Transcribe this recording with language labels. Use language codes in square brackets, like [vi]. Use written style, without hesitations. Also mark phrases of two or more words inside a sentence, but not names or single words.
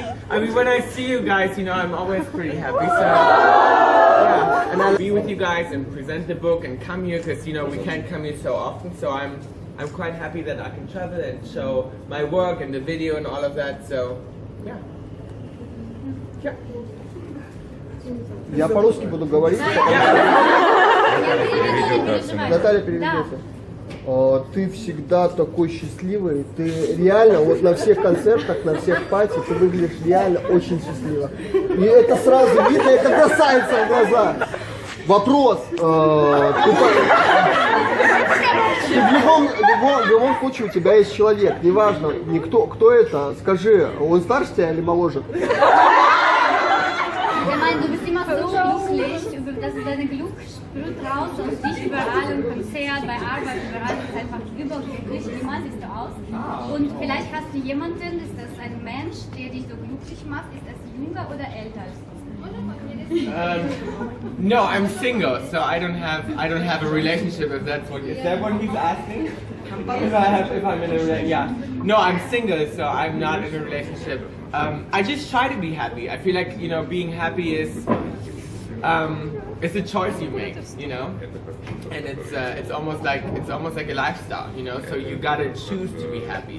[en] I mean, when I see you guys, I'm always pretty happy. So, yeah, and I'll be with you guys and present the book and come here because we can't come here so often. So I'm quite happy that I can travel and show my work and the video and all of that. So, yeah. Yeah. [ru] Я по-русски буду говорить. Наталья переведет. Ты всегда такой счастливый, ты реально, вот на всех концертах, на всех пати, ты выглядишь реально очень счастливо. И это сразу видно, это бросается в глаза. Вопрос. Ты в любом случае у тебя есть человек, неважно, кто это, скажи, он старше тебя или моложе? [de] Du bist immer so glücklich, dass du deine Glück spürt raus aus dich überall im Konzert, bei Arbeit, überall. Du bist einfach überglücklich, immer siehst du aus. Und vielleicht hast du jemanden, ist das ein Mensch, der dich so glücklich macht, ist das jünger oder älter als du? [en] No, I'm single, so I don't have a relationship. If that's what he's asking. If I'm in a relationship, yeah. No, I'm single, so I'm not in a relationship. I just try to be happy. I feel like being happy is it's a choice you make, and it's almost like a lifestyle, So you gotta choose to be happy.